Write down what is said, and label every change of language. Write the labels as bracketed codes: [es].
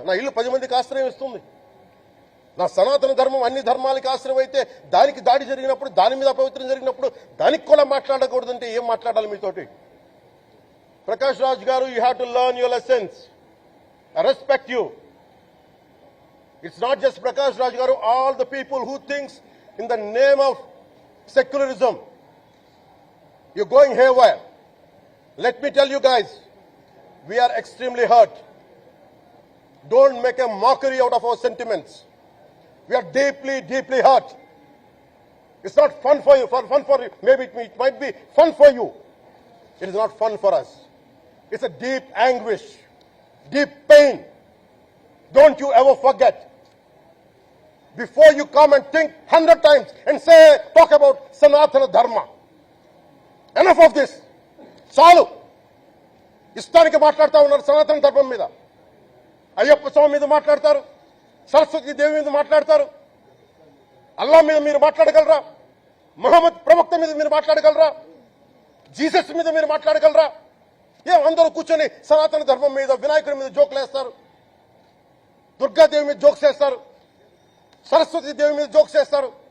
[te] నా ఇల్లు 10 మందికి ఆశ్రయం ఇస్తుంది. నా సనాతన ధర్మం అన్ని ధర్మాలకి ఆశ్రయం అయితే దానికి దాడి జరిగినప్పుడు, దాని మీద అపవిత్రం జరిగినప్పుడు దానికి కూడా మాట్లాడకూడదంటే ఏం మాట్లాడాలి మీతోటి? [en] ప్రకాష్ రాజ్ గారు, you have to learn your lessons. I respect you. It's not just Prakash Raj గారు, all the people who thinks in the name of secularism. You're going haywire. Let me tell you guys, we are extremely hurt. Don't make a mockery out of our sentiments. We are deeply, deeply hurt. It's not fun for you. Maybe it might be fun for you. It is not fun for us. It's a deep anguish, deep pain. Don't you ever forget. Before you come and think 100 times and talk about Sanatana Dharma. Enough of this. [te] చాలు. ఇష్టానికి మాట్లాడుతూ ఉన్నారు సనాతన ధర్మం మీద. అయ్యప్ప స్వామి మీద మాట్లాడతారు, సరస్వతి దేవి మీద మాట్లాడతారు. అల్లా మీద మీరు మాట్లాడగలరా? మహమ్మద్ ప్రవక్త మీద మీరు మాట్లాడగలరా? జీసస్ మీద మీరు మాట్లాడగలరా? ఏం అందరూ కూర్చొని సనాతన ధర్మం మీద, వినాయకుడి మీద జోకులు వేస్తారు, దుర్గాదేవి మీద జోక్స్ వేస్తారు, సరస్వతి దేవి మీద జోక్స్ వేస్తారు.